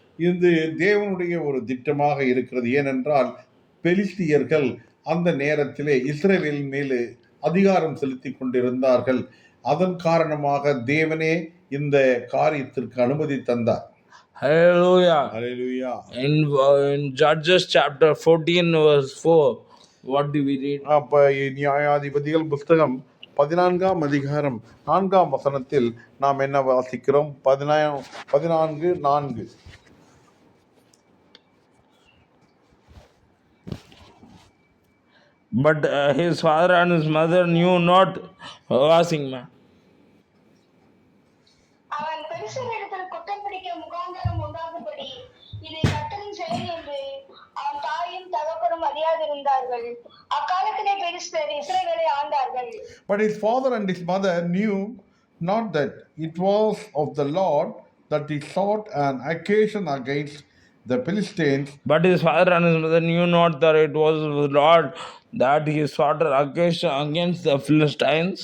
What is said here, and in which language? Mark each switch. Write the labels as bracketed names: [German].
[Tamil] இது தேவனுடைய ஒரு திட்டமாக இருக்கிறது. ஏனென்றால் பெலிஸ்தியர்கள் அந்த நேரத்திலே இஸ்ரவேல் மேலே அதிகாரம் செலுத்தி கொண்டிருந்தார்கள். அதன் காரணமாக தேவனே இந்த காரியத்திற்கு அனுமதி தந்தார். [English] Hallelujah. Hallelujah. In Judges chapter 14 verse 4, what do we read? [Tamil] அப்ப நியாயாதிபதிகள் புத்தகம் 14ஆம் அதிகாரம் 4ஆம் வசனத்தில் நாம் என்ன வாசிக்கிறோம்? [English] 14:4. But his father and his mother knew not. Asking ma. [Tamil] அவன் பெலிஸ்தரிடத்தில் குற்றம் பிடிக்க முகாந்தரம் உண்டாகும்படி இதை கர்த்தரின் செயல் என்று அவன் தாயும் தகப்பனும் அறியாதிருந்தார்கள். அக்காலத்திலே பெலிஸ்தர் இஸ்ரவேலை ஆண்டார்கள். [English] But his father and his mother knew not that it was of the Lord that he sought an occasion against the Philistines. But his father and his mother knew not that it was the Lord that he sought an occasion against the Philistines.